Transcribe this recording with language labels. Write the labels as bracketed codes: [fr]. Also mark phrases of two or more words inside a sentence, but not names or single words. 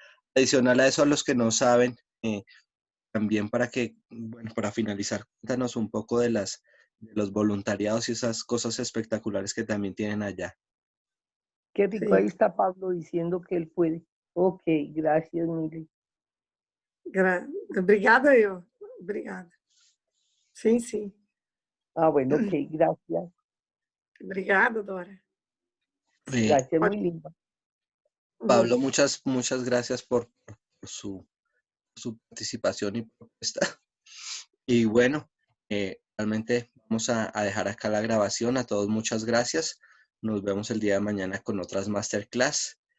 [es] Adicional a eso, a los que no saben, también bueno, para finalizar, cuéntanos un poco de los voluntariados y esas cosas espectaculares que también tienen allá. Qué rico, ahí [pt] sim. [es] está Pablo diciendo que él puede. Ok, gracias, Mili. [pt] Obrigada eu. Obrigada. Sim, sim. [es] Ah, bueno, ok, gracias. [pt] Obrigada, Dora. Sim, [es] Gracias, muy [pt] pode. [es] linda. Pablo, muchas gracias por su participación y propuesta. Y bueno, realmente vamos a dejar acá la grabación. A todos muchas gracias. Nos vemos el día de mañana con otras masterclass.